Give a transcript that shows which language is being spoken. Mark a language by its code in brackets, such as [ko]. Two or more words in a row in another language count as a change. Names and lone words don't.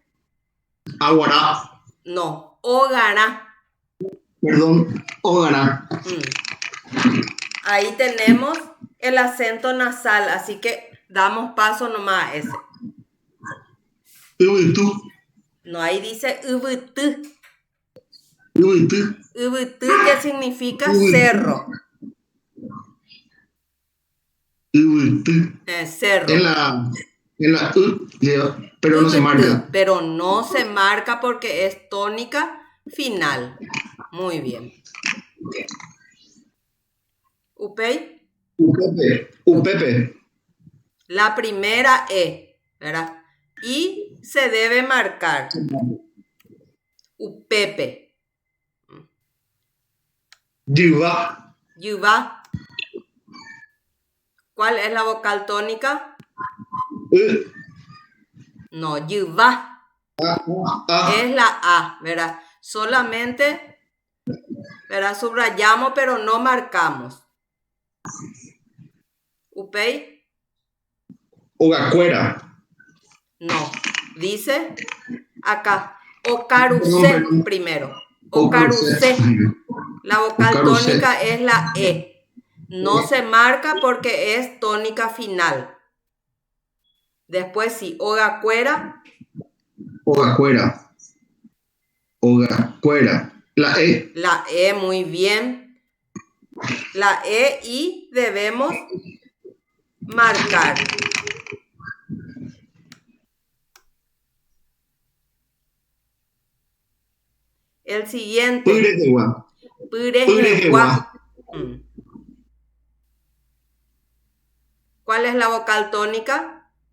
[es] Aguará. No. Ogara. Perdón. Ógana. Ahí tenemos el acento nasal, así que damos paso nomás a ese. Ubitú. No, ahí dice ubutú. Ubitú. Ubutú, que significa cerro. Cerro. En la pero no se marca. Pero no se marca porque es tónica final. Muy bien. Upey. Upepe. La primera E, ¿verdad? Y se debe marcar. Upepe. Yuva. Yuva. ¿Cuál es la vocal tónica? No, yuva. Es la A, ¿verdad? Solamente, ¿verdad? Subrayamos, pero no marcamos. Upey. Ogacuera. No. Dice acá. Ocarucé primero. Ocarucé. La vocal tónica es la E. No se marca porque es tónica final. Después sí, ogacuera. Ogacuera. Ogacuera. La E. La E, muy bien. La E y debemos marcar. El siguiente. Purejewa. Purejewa. ¿Cuál es la vocal tónica?